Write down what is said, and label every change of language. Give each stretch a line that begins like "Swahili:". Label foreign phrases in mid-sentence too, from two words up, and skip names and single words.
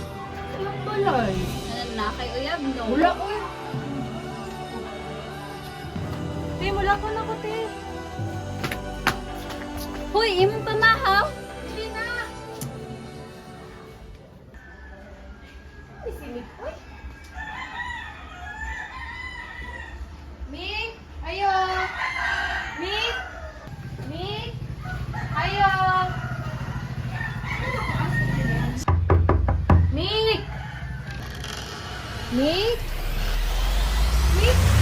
Cebuano: Walang balay. Nanan na kay uyab no? Wala ko eh. Te, wala ko na ko, te. Hoy, imong pamahaw? Sige na. Ay, si Mik. Uy. Mik! Ayo! Mik! Mik! Ayo! Mik! Mik! Mik!